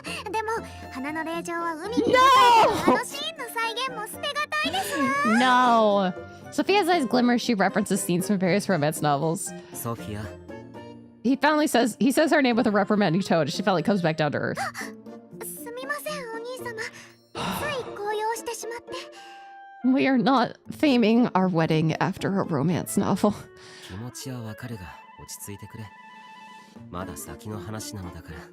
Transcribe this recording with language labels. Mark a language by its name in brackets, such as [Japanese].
[Japanese] でも花の霊場は海に [English] No! [Japanese] あのシーンの再現も捨てがたいですわ。 [English] No. Sophia's eyes glimmer as she references scenes from various romance novels. [Japanese] ソフィア、 [English] He says her name with a reprimanding tone as she finally comes back down to earth. [Japanese] すみませんお兄様。つい高揚してしまって。 [English] We are not theming our wedding after a romance novel. [Japanese] 気持ちはわかるが落ち着いてくれ。まだ先の話なのだから。